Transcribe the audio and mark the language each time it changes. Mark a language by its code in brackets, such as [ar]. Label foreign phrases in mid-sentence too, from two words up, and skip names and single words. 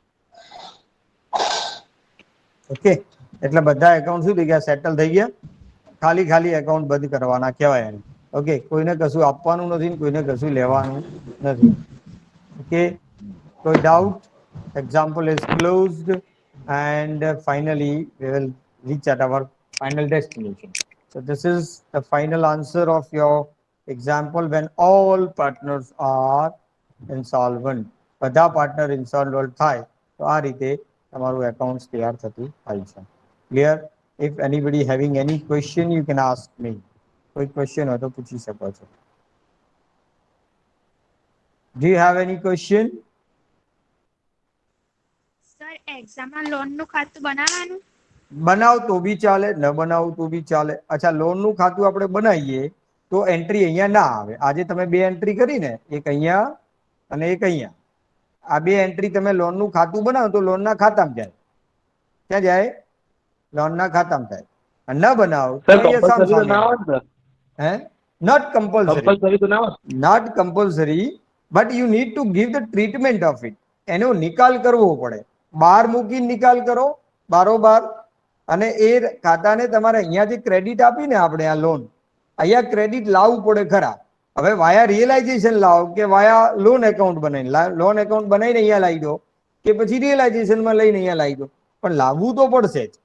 [gu] ઓકે, એટલે બધા એકાઉન્ટ શું થઈ ગયા? સેટલ થઈ ગયા. ખાલી ખાલી એકાઉન્ટ બંધ કરવાના કહેવાય એને. ઓકે, કોઈને કશું આપવાનું નથી ને કોઈને કશું લેવાનું નથી. ઓકે, કોઈ ડાઉટ? [en] Example is closed, and finally we will reach at our final destination. So this is the final answer of your example when all partners are insolvent. [gu] બધા પાર્ટનર insolvent થાય તો આ રીતે તમારું એકાઉન્ટ તૈયાર થતું થાય છે. [en] Clear? If anybody having any question, you can ask me. [gu] કોઈ question હોય તો પૂછી શકો છો. [en] Do you have any question? [gu] સર એક્ઝામમાં લોન નું ખાતું બનાવવાનું? બનાવ તો બી ચાલે, ન બનાવ તો બી ચાલે. અચ્છા, લોન નું ખાતું આપણે બનાવીએ તો એન્ટ્રી અહીંયા ના આવે. આજે તમે બે એન્ટ્રી કરી ને, એક અહીંયા અને એક અહીંયા. આ બે એન્ટ્રી તમે લોન નું ખાતું બનાવો તો લોન ના ખાતામાં જાય. ક્યાં જાય? લોન ના ખાતામાં જાય. અને ન બનાવો તો સર અહીંયા સામ કમ્પલસરી તો સામે ના આવે. આવે ને સર? હે? [en] Not compulsory. [gu] કમ્પલસરી તો ના આવે? [en] Not compulsory, but you need to give the treatment of it. [gu] એનો નિકાલ કરવો પડે. બહાર મૂકીને નિકાલ કરો બારોબાર, અને એ ખાતાને તમારે અહીંયા જે ક્રેડિટ આપી ને આપણે આ લોન, અહીંયા ક્રેડિટ લાવવું પડે ખરા. હવે [en] via realization [gu] લાવો કે [en] via loan account [gu] બનાવીને, [en] loan account [gu] બનાવીને અહીંયા લાવી દો કે પછી રિયલાઇઝેશનમાં લઈને અહીંયા લાવી દો, પણ લાવવું તો પડશે જ.